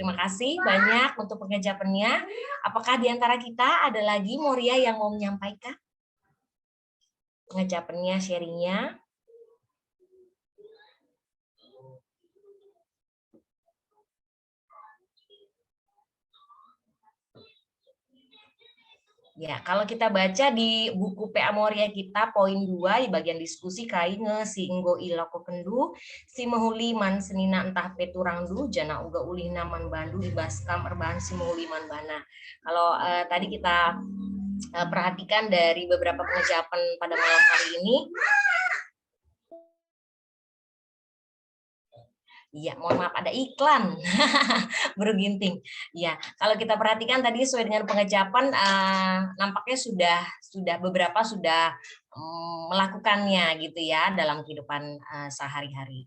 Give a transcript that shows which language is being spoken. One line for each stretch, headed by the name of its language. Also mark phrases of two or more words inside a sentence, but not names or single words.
Indonesian: Terima kasih banyak untuk pengejawabannya. Apakah di antara kita ada lagi Moria yang mau menyampaikan pengejawabannya, sharingnya? Ya, kalau kita baca di buku PA Moria kita poin 2 di bagian diskusi
Batak Karo: kai nge si enggo iloko kendu si mehuli man senina entah peturangdu jana uga ulihna man bandu ibaskam erbahan si mehuli man bana.
Indonesian: Kalau tadi kita perhatikan dari beberapa pengejawaban pada malam hari ini. Iya, mohon maaf ada iklan. Baru ginting. Ya, kalau kita perhatikan tadi sesuai dengan pengejawaban nampaknya sudah beberapa sudah melakukannya gitu ya dalam kehidupan sehari-hari.